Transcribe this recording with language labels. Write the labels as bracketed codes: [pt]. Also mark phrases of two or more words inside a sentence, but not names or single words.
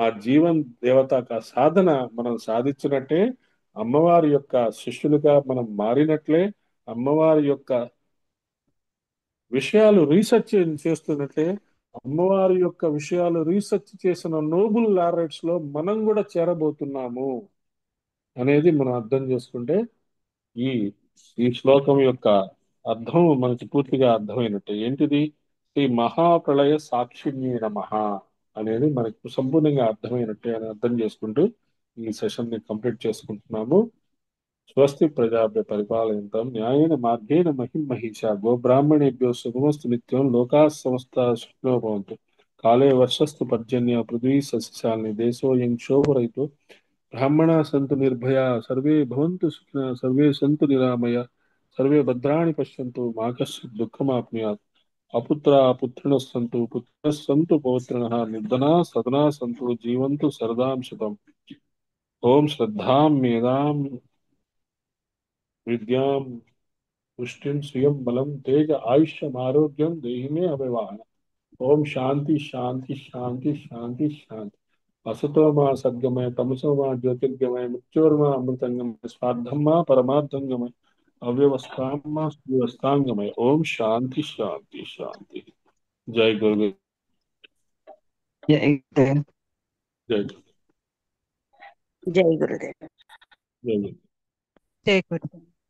[te] జీవన్ దేవత సాధన మనం సాధించినట్టే, అమ్మవారి యొక్క శిష్యులుగా మనం మారినట్లే, అమ్మవారి యొక్క విషయాలు రీసెర్చ్ చేస్తున్నట్టే, అమ్మవారి యొక్క విషయాలు రీసెర్చ్ చేసిన [en] Nobel laureates [te] లో మనం కూడా చేరబోతున్నాము అనేది మనం అర్థం చేసుకుంటే, ఈ ఈ శ్లోకం యొక్క అర్థం మనకి పూర్తిగా అర్థమైనట్టే. ఏంటిది? [sa] శ్రీ మహాప్రళయ సాక్షిణ్యే నమః [te] అనేది మనకు సంపూర్ణంగా అర్థమైనట్టే అని అర్థం చేసుకుంటూ ఈ సెషన్ ని కంప్లీట్ చేసుకుంటున్నాము. [sa] స్వస్తి ప్రజాభ్య పరిపాలయంతాం న్యాయేన మార్గేణ మహిం మహిషా గోబ్రాహ్మణేభ్యో శుభమస్తు నిత్యం లోకా సమస్త సుఖినో భవంతు. కాలే వర్షస్తు పర్జన్య పృథ్వీ సస్యశాలిని దేశోऽयं క్షోభరహితో బ్రాహ్మణా సంతు నిర్భయా సర్వే భవంతు సుఖినః సర్వే సంతు నిరామయ సర్వే భద్రాణి పశ్యంతు మా కశ్చిత్ దుఃఖమాప్నుయాత్. అపుత్రా పుత్రిణః సంతు పుత్రः సంతు పౌత్రిణः నిర్ధనా సదనా సంతు జీవంతు శరదాం శతం. ఓం శ్రద్ధాం మేధాం విద్యాం పుష్టిం శ్రియం బలం తేజ ఆయుష్యం ఆరోగ్యం దేహి మే అభివాహన. ఓం శాంతి శాంతి శాంతి శాంతి శాంతి. असतो मा सद्गमय तमसो मा ज्योतिर्गमय मृत्योर्मा अमृतंगमय स्वार्थं मा परमार्थंगमय अव्यवस्थां मा सुव्यवस्थांगमय. ओम शांति शांति शांति. [hi] जय गुरु, ये एक जय गुरु. जय गुरुदेव. जय गुरु. जय गुरु.